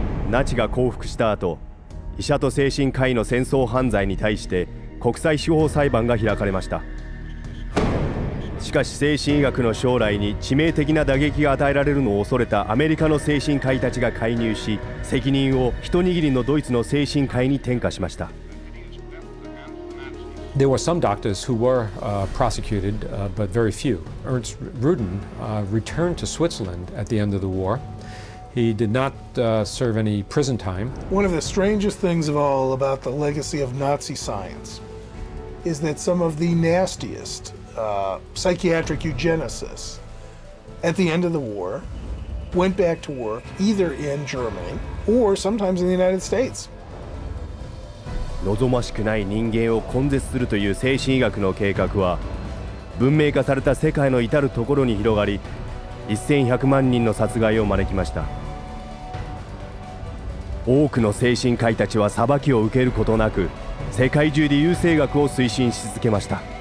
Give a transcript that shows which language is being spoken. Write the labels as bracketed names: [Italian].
[Japanese] ナチが降伏した後、医者と精神科医の戦争犯罪に対して国際司法裁判が開かれました。しかし精神医学の将来に致命的な打撃が与えられるのを恐れたアメリカの精神科医たちが介入し、責任を一握りのドイツの精神科医に転嫁しました。 [English] There were some doctors who were prosecuted, but very few. Ernst Rudin returned to Switzerland at the end of the war. He did not serve any prison time. One of the strangest things of all about the legacy of Nazi science is that some of the nastiest psychiatric eugenicists at the end of the war went back to work either in Germany or sometimes in the United States. [Japanese] 望ましくない人間を根絶するという精神医学の計画は文明化された世界の至るところに広がり、1100万人の殺害を招きました。多くの精神科医たちは裁きを受けることなく世界中で優生学を推進し続けました。